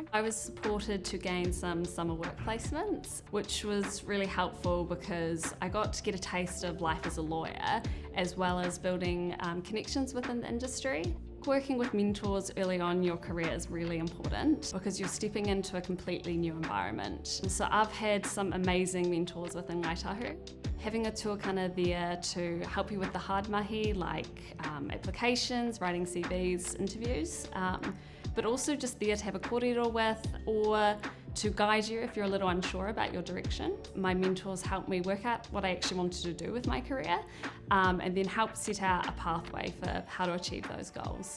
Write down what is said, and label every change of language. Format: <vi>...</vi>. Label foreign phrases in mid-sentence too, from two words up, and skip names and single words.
<en>I was supported to gain some summer work placements, which was really helpful because I got to get a taste of life as a lawyer, as well as building connections within the industry. Working with mentors early on in your career is really important because you're stepping into a completely new environment. So I've had some amazing mentors within Ngāi Tahu. Having a tuakana there to help you with the hard mahi, like applications, writing CVs, interviews, but also just there to have a kōrero with or to guide you if you're a little unsure about your direction. My mentors helped me work out what I actually wanted to do with my career and then help set out a pathway for how to achieve those goals.</en>